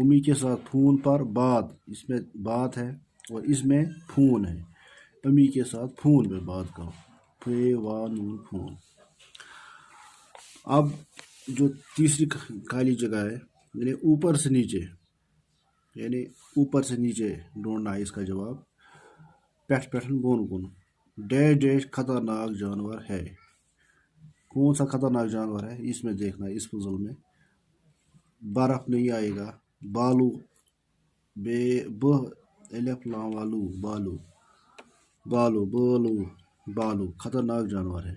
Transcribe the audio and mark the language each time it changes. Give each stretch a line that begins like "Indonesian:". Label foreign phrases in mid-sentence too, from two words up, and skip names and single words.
Urdu: امی کے ساتھ فون پر بات، اس میں بات ہے اور اس میں فون ہے. امی کے ساتھ فون پہ بات کرو، فے واؤ نون فون. اب جو تیسری خالی جگہ ہے، یعنی اوپر سے نیچے، یعنی اوپر سے نیچے ڈھونڈنا ہے اس کا جواب.
Kashmiri: پٮ۪ٹھہٕ پٮ۪ٹھن بوٚن کُن,
Urdu: ڈیش ڈیش خطرناک جانور ہے. کون سا خطرناک جانور ہے اس میں دیکھنا ہے. اس پزل میں برف نہیں آئے گا. بالو، بے ب الف لام واؤ لو، بالو بالو بالو بالو خطرناک جانور ہے.